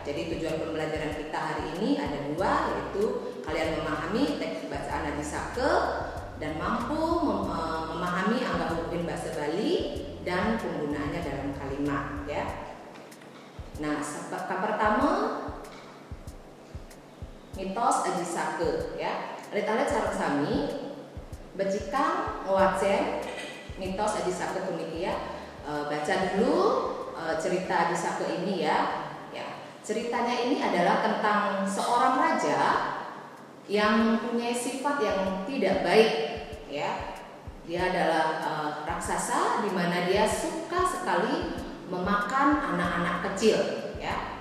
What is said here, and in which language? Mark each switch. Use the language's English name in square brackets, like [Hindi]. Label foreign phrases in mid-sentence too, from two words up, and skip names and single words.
[Indonesian] Jadi tujuan pembelajaran kita hari ini ada dua, yaitu kalian memahami teks bacaan Aji Sake dan mampu memahami anggahungkuin bahasa Bali dan penggunaannya dalam kalimat ya. Nah, pertama mitos Aji Sake ya. [Balinese] Alit-alit sareng sami becikang ngewacen mitos Aji Sake puniki ya. [Indonesian] Baca dulu cerita Aji Sake ini ya. Ceritanya ini adalah tentang seorang raja yang mempunyai sifat yang tidak baik ya. Dia adalah raksasa di mana dia suka sekali memakan anak-anak kecil ya.